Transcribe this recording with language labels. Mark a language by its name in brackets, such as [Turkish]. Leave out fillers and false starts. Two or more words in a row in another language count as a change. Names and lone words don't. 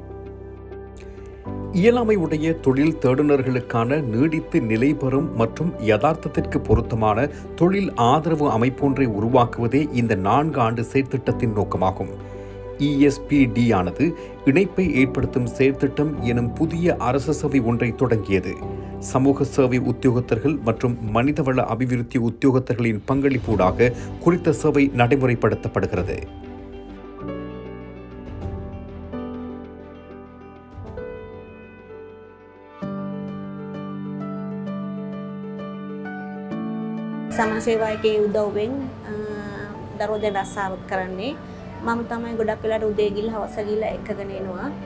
[Tamil] இயலாமை உடைய தொழில் தேடுநர்களுக்கான நீடித்து நிலைபெறும் மற்றும் யதார்த்தத்திற்கு பொருத்தமான தொழில் ஆதரவு அமைப்பொன்றை உருவாக்குவதே இந்த 4 ஆண்டு செயற்திட்டத்தின் நோக்கமாகும். ESPD ஆனது இணைப்பை ஏற்படுத்தும் செயற்திட்டம் எனும் புதிய அரசு சேவை ஒன்றை தொடங்கியது. சமூக சேவை உத்தியோகத்தர்கள் மற்றும் மனிதவள அபிவிருத்தி உத்தியோகத்தர்களின் பங்களிப்பூடாக குறித்த சேவை நடைமுறைப்படுத்தப்படுகிறது. [Sinhala] සමාජසේවකයේ උදව්වෙන් දරුවෝ දැන් රස්සාවක් කරන්නේ මම තමයි ගොඩක් වෙලාට උදේ ගිහලා හවස ගිහලා එකගෙන එනවා.